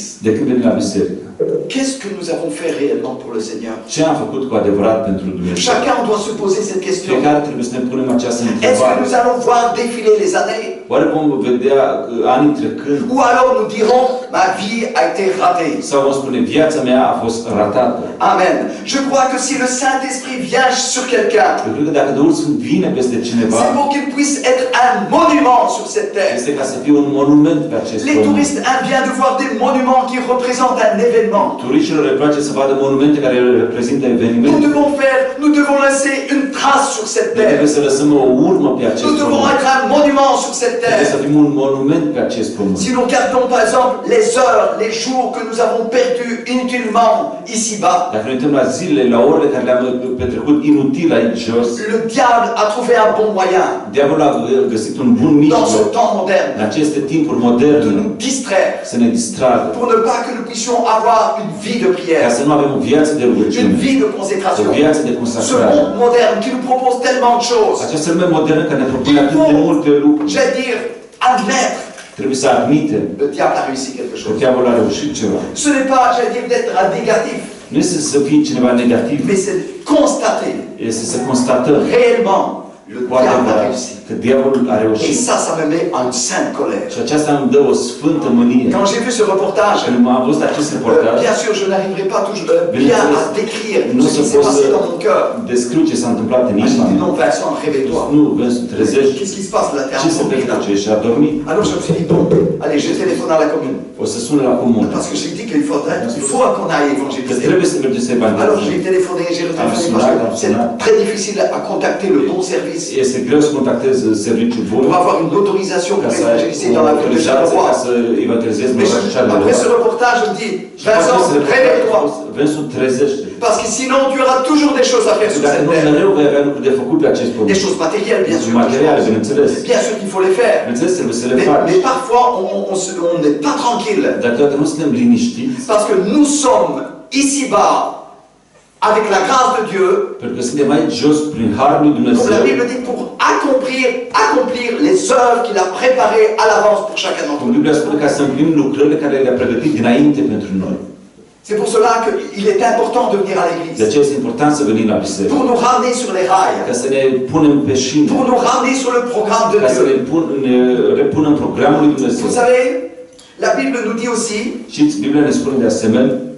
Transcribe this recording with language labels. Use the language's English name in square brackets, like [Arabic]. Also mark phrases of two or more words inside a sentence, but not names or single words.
[Romanian] De când venim la biserică, [French] qu'est-ce que nous avons fait réellement pour le Seigneur? [Romanian] ce am făcut cu adevărat pentru Dumnezeu? [French] Chacun doit se poser cette question. [Romanian] Fiecare trebuie să ne punem această [French] Est-ce que [Romanian] întrebare. [French] nous allons voir défiler les années? [Romanian] Oare vom vedea anii trecând? [French] Ou alors nous dirons, ma vie a été ratée. [Romanian] Sau vom spune, viața mea a fost ratată? [French] Amen. Je crois que si le Saint-Esprit vient sur quelqu'un, [Romanian] Eu cred că dacă Duhul Sfânt vine peste cineva, [French] c'est pour qu'il puisse être un monument sur cette terre. [Romanian] este ca să fie un monument pe acest [French] Les [Romanian] pământ. [French] touristes aiment bien de voir des monuments qui représentent un événement. [Romanian] Turiștilor le place să vadă monumente care reprezintă [French] Nous [Romanian] evenimente. [French] devons laisser une trace sur cette [Romanian] Noi trebuie [French] terre. [Romanian] să lăsăm o urmă pe acest [French] Nous devons [Romanian] pământ. [French] être un monument sur cette [Romanian] Trebuie să [French] terre. [Romanian] fim un monument pe acest pământ. [French] Si nous regardons par exemple les heures, les jours que nous avons perdus inutilement ici-bas, [Romanian] Dacă ne uităm la zilele, la orele care le-am petrecut inutil aici jos, [French] le diable a trouvé un bon moyen [Romanian] diavolul a găsit un bun [French] dans ce [Romanian] mijloc [French] temps moderne [Romanian] în aceste timpuri [French] de [Romanian] moderne [French] nous distraire [Romanian] să ne distragă, [French] pour ne pas que nous puissions avoir une vie de [Romanian] ca [French] prière, [Romanian] să nu avem o viață de [French] une [Romanian] rugăciune, [French] vie de [Romanian] o [French] consécration. [Romanian] viață de [French] Ce [Romanian] consacrare. [French] monde moderne qui nous propose tellement de choses, [Romanian] Această lume modernă care ne propune atât de multe lucruri, [French] j'allais dire, admettre [Romanian] trebuie să admitem [French] le diable a réussi quelque [Romanian] că [French] chose. [Romanian] diavolul a reușit ceva. [French] Ce n'est pas, j'allais dire, d'être un négatif, [Romanian] Nu este să fie cineva negativ, [French] mais c'est de constater [Romanian] este să constatăm [French] réellement le [Romanian] cu [French] diable a [Romanian] adevărat [French] réussi. [Romanian] că diavolul a [French] Et [Romanian] reușit. [French] ça me met en une sainte colère. [Romanian] Și aceasta îmi dă o sfântă mânie. [French] Quand j'ai vu ce reportage, [Romanian] Când am văzut acest reportaj, [French] bien sûr, je n'arriverai pas toujours bien à décrire [Romanian] nu [French] ce [Romanian] se [French] qui s'est [Romanian] poate [French] passé dans mon cœur. [Romanian] descriu ce s-a întâmplat în [French] J'ai [Romanian] inima [French] dit [Romanian] mea. [French] non, Vincent, réveille-toi. [Romanian] Nu, Vincent, trezești. [French] Qu'est-ce qui se passe là? T'es [Romanian] Ce se [French] endormi là. [Romanian] petrece? Și a dormit. [French] Alors je me suis dit, bon, allez, je téléphone à la commune. [Romanian] O să sună la comun. [French] Parce que j'ai dit qu'il faut qu'on aille [Romanian] Că [French] évangéliser. [Romanian] trebuie să mergem să [French] Alors [Romanian] evangelizăm. [French] j'ai téléphoné, j'ai retéléphoné parce que c'est très difficile à contacter le bon service [Romanian] Este greu să contactez serviciul bun [French] pour avoir une autorisation [Romanian] ca [French] pour [Romanian] să ai [French] évangéliser [Romanian] o [French] dans la ville de autorizație ca Charleroi. [Romanian] să evangelizezi în [French] Mais [Romanian] orașul Charleroi. [French] après ce reportage, je me dis, [Romanian] Și după acest Vincent, reportaj, [French] réveille-toi. [Romanian] Vincent, trezește. [French] Parce que sinon, tu auras toujours des choses à faire sur [Romanian] Dacă [French] cette [Romanian] nu, [French] terre. [Romanian] mereu vei avea lucruri de făcut pe acest [French] Des [Romanian] pământ. [French] choses matérielles, bien sûr. [Romanian] Materiale, bineînțeles. [French] Bien sûr qu'il faut les faire. [Romanian] Bineînțeles, trebuie să le [French] Mais [Romanian] faci. [French] parfois, on n'est pas tranquille. [Romanian] Dar câteodată nu suntem liniștiți, [French] Parce que nous sommes ici-bas avec la grâce de Dieu, [Romanian] pentru că suntem aici jos prin Harul lui [French] comme [Romanian] Dumnezeu. [French] la Bible dit, pour accomplir les œuvres qu'il a préparées à l'avance pour chacun d'entre [Romanian] Cum [French] nous. [Romanian] Biblia spune ca să împlinim lucrările care le-a pregătit dinainte pentru noi. [French] C'est pour cela qu'il est important de venir à [Romanian] De [French] l'église. [Romanian] aceea este important să venim la biserică. [French] Pour nous ramener sur les [Romanian] Ca [French] rails. [Romanian] să ne punem pe șine. [French] Pour nous ramener sur le programme de [Romanian] Ca să [French] Dieu. [Romanian] ne repunem programul lui Dumnezeu. [French] Vous savez, la Bible nous dit aussi [Romanian] Știți, Biblia ne spune de asemenea